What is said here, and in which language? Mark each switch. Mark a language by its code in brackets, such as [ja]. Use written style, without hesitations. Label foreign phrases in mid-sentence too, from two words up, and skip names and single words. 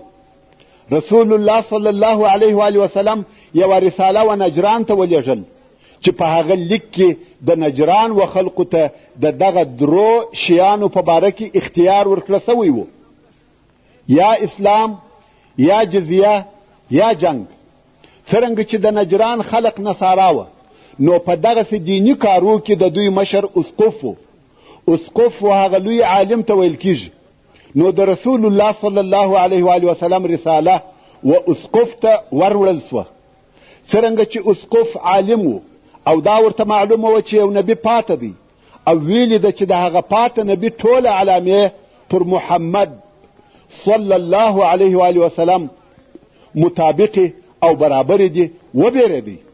[ps] رسول الله [ar] صلی الله علیه و آله وسلم [ps] یوه رساله و نجران ته ولېږل چې په هغه لیک کې د نجران و خلقو ته د دغه 3 شیانو په باره کې اختیار ورکړه سوی و: یا اسلام، یا جزیه، یا جنگ. څرنګه چې د نجران خلق نصارا وه، نو په دغسې دیني کارو کې د دوی مشر اسقف و. اسقف و هغه لوی عالم ته ویل کیږي. نو د رسول الله [ar] صلی الله علیه و آله وسلم [ps] رساله و اسقف ته وروړل سوه. څرنګه چې اسقف عالم و او دا ورته معلومه وه چې یو نبي پاته دی او ویلي ده چې د هغه پاته نبي ټوله علامې پر محمد [ar] صلی الله علیه و آله وسلم [ps] مطابق او برابر دي وبېرېدی.